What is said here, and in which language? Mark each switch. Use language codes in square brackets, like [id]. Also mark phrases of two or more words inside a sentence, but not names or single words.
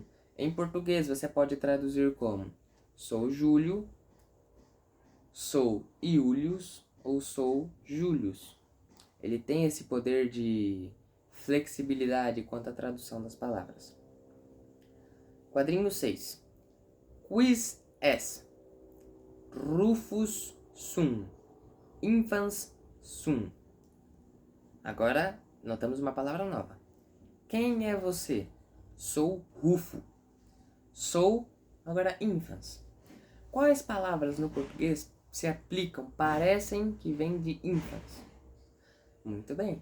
[pt] Em português você pode traduzir como sou Júlio, sou Iulius ou sou Július. Ele tem esse poder de flexibilidade quanto à tradução das palavras. Quadrinho 6. [la] Quis es Rufus sum. Infans sum. [pt] Agora notamos uma palavra nova. Quem é você? Sou Rufo. Sou, agora infans. Quais palavras no português se aplicam, parecem que vêm de infans? Muito bem.